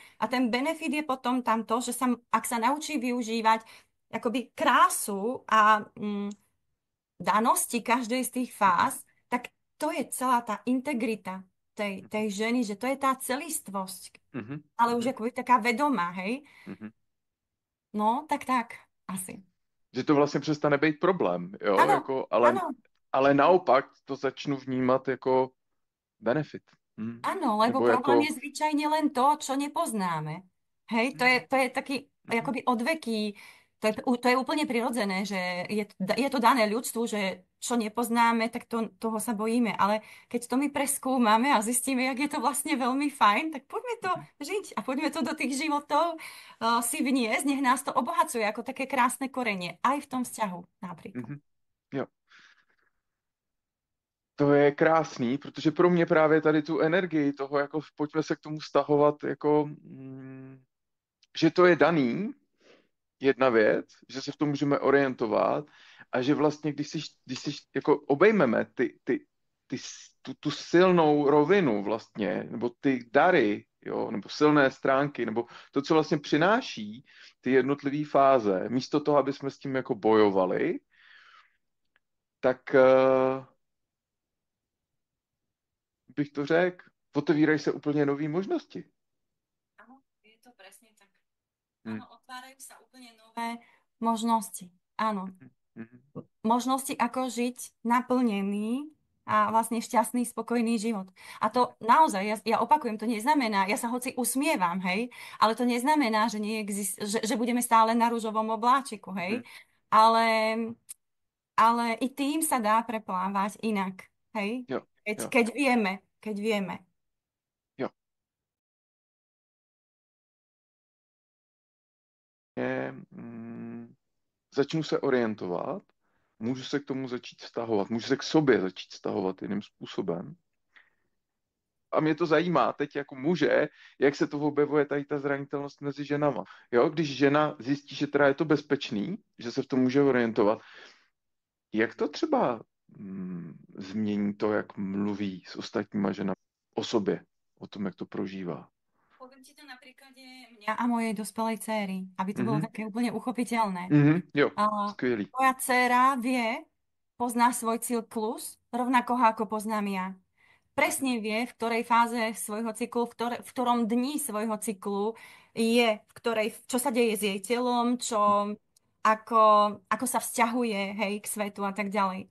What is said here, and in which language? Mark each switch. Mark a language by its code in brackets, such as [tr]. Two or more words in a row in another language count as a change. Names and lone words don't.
[sk] A ten benefit je potom tam to, že ak sa naučí využívať akoby krásu a danosti každej z tých mhm, fáz, tak to je celá tá integrita tej ženy, že to je tá celistvosť, mhm, ale už mhm, akoby taká vedomá, hej. mhm. [cs] No, tak, asi. Že to vlastně přestane být problém, jo, [sk] Áno, [cs] jako, [sk] áno, [cs] ale naopak to začnu vnímat jako benefit. [sk] áno, lebo [cs] Nebo [sk] problém [cs] jako, [sk] je zvyčajne len to, čo nepoznáme. Hej, to je taký mhm, akoby odveký, to je úplne prirodzené, že je to dané ľudstvu, že čo nepoznáme, tak toho sa bojíme. Ale keď to my preskúmame a zistíme, jak je to vlastne veľmi fajn, tak poďme to mhm, žiť a poďme to do tých životov si vniesť, nech nás to obohacuje ako také krásne korenie, aj v tom vzťahu napríklad. mhm. [cs] Jo. To je krásný, protože pro mě právě tady tu energii toho, jako pojďme se k tomu stahovat, jako, že to je daný, jedna věc, že se v tom můžeme orientovat a že vlastně, když si jako obejmeme tu silnou rovinu vlastně, nebo ty dary, jo, nebo silné stránky, nebo to, co vlastně přináší ty jednotlivé fáze, místo toho, aby jsme s tím jako bojovali, tak bych to řekl, otevírají se úplně nové možnosti. [sk] Áno, je to presne tak. Hm, Áno, otvárajú sa úplne nové možnosti. Áno, mhm, mhm, možnosti, ako žiť naplnený a vlastne šťastný, spokojný život. A to naozaj, ja opakujem, to neznamená, ja sa hoci usmievam, hej, ale to neznamená, že budeme stále na rúžovom obláčiku, mhm, hej, ale ale i tým sa dá preplávať inak, hej? [cs] Jo, jo, [sk] Keď vieme. [cs] jo. Začnu se orientovat, můžu se k tomu začít vztahovat, můžu se k sobě začít vztahovat jiným způsobem. A mě to zajímá teď jako muže, jak se to objevuje tady ta zranitelnost mezi ženama. Jo, když žena zjistí, že teda je to bezpečný, že se v tom může orientovat, jak to třeba změní to, jak mluví s ostatníma ženami o sobě, o tom, jak to prožívá. [sk] Poviem ti to na príklade mňa a mojej dospelej céry, aby to bolo Mhm, také úplne uchopiteľné. [cs] jo, [sk] A [cs] skvělý. [sk] moja dcéra pozná svoj cyklus, rovnako ho ako poznám ja. Mhm, Presne vie, v ktorej fáze svojho cyklu, v ktorom dni svojho cyklu je, čo sa deje s jej telom, ako, ako sa vzťahuje, hej, k svetu a tak ďalej.